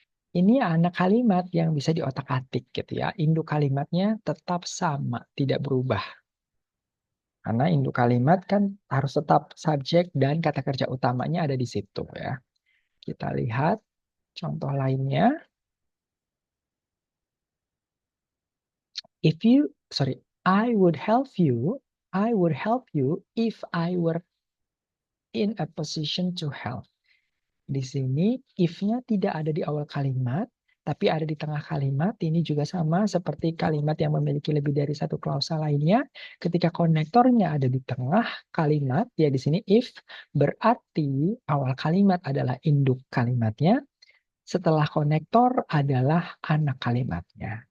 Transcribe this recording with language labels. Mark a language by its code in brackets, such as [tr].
[id] Ini anak kalimat yang bisa diotak-atik gitu ya. Induk kalimatnya tetap sama, tidak berubah. Karena induk kalimat kan harus tetap subjek dan kata kerja utamanya ada di situ ya. Kita lihat contoh lainnya. [en] I would help you if I were in a position to help. [id] Di sini if-nya tidak ada di awal kalimat, tapi ada di tengah kalimat. Ini juga sama seperti kalimat yang memiliki lebih dari satu klausa lainnya. Ketika konektornya ada di tengah kalimat, ya di sini if, berarti awal kalimat adalah induk kalimatnya. Setelah konektor adalah anak kalimatnya.